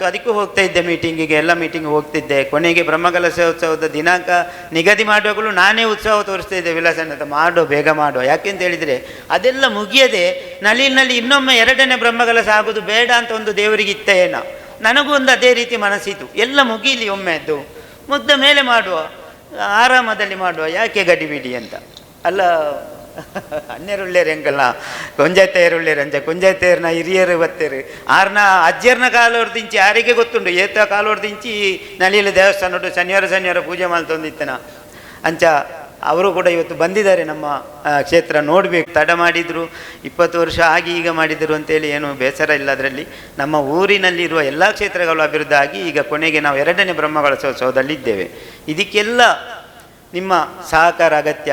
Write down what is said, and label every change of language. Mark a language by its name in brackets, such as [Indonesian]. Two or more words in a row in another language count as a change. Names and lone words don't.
[Kannada] ಅದಕ್ಕೂ ಹೋಗ್ತಾ ಇದ್ದೆ ಮೀಟಿಂಗಿಗೆ, ಎಲ್ಲ ಮೀಟಿಂಗ್ ಹೋಗ್ತಿದ್ದೆ. ಕೊನೆಗೆ ಬ್ರಹ್ಮಕಲಶೋತ್ಸವದ ದಿನಾಂಕ ನಿಗದಿ ಮಾಡುವಾಗಲೂ ನಾನೇ ಉತ್ಸವ ತೋರಿಸ್ತಾ ಇದ್ದೆ, ವಿಲಾಸನದ ಬೇಗ ಮಾಡೋ. ಯಾಕೆಂತ ಹೇಳಿದರೆ ಅದೆಲ್ಲ ಮುಗಿಯದೆ ನಳಿನಲ್ಲಿ ಇನ್ನೊಮ್ಮೆ 2ನೇ ಬ್ರಹ್ಮಕಲಶ ಆಗೋದು ಬೇಡ ಅಂತ ಒಂದು ದೇವರಿಗೆ ಇತ್ತ ಏನೋ. ನನಗೂ ಒಂದು ಅದೇ ರೀತಿ ಮನಸ್ಸಿತ್ತು, ಎಲ್ಲ ಮುಗೀಲಿ ಒಮ್ಮೆ, ಅದು ಮುಗ್ದ ಮೇಲೆ ಮಾಡುವ, ಆರಾಮದಲ್ಲಿ ಮಾಡುವ, ಯಾಕೆ ಗಡಿಬಿಡಿ ಅಂತ. [Tulu] ಅಲ್ಲ ಅನ್ನೆರುಳ್ಳೇರು ಹೆಂಗಲ್ಲ, ಕೊಂಜಾಯ್ತೇರುಳ್ಳೇರು ಅಂಚ ಕೊಂಜಾಯ್ತೇರ್ನ ಹಿರಿಯರು ಬತ್ತೇರು ಆರ್ನ ಅಜ್ಜರ್ನ ಕಾಲೋರ್ದಿಂಚಿ ಯಾರಿಗೆ ಗೊತ್ತುಂಟು, ಏತ ಕಾಲೋರ್ದಿಂಚಿ ನಲಿಯಲ್ಲಿ ದೇವಸ್ಥಾನ ಶನಿವಾರ ಪೂಜೆ ಮಾಡ್ತೊಂದಿತ್ತನ ಅಂಚ. [Kannada] ಅವರು ಕೂಡ ಇವತ್ತು ಬಂದಿದ್ದಾರೆ ನಮ್ಮ ಕ್ಷೇತ್ರ ನೋಡಬೇಕು. ತಡ ಮಾಡಿದರು, 20 ವರ್ಷ ಆಗಿ ಈಗ ಮಾಡಿದರು ಅಂತೇಳಿ ಏನು ಬೇಸರ ಇಲ್ಲ. ಅದರಲ್ಲಿ ನಮ್ಮ ಊರಿನಲ್ಲಿರುವ ಎಲ್ಲ ಕ್ಷೇತ್ರಗಳು ಅಭಿವೃದ್ಧಿ ಆಗಿ ಈಗ ಕೊನೆಗೆ ನಾವು 2ನೇ ಬ್ರಹ್ಮಕಲಶೋತ್ಸವದಲ್ಲಿದ್ದೇವೆ. ಇದಕ್ಕೆಲ್ಲ ನಿಮ್ಮ ಸಹಕಾರ ಅಗತ್ಯ.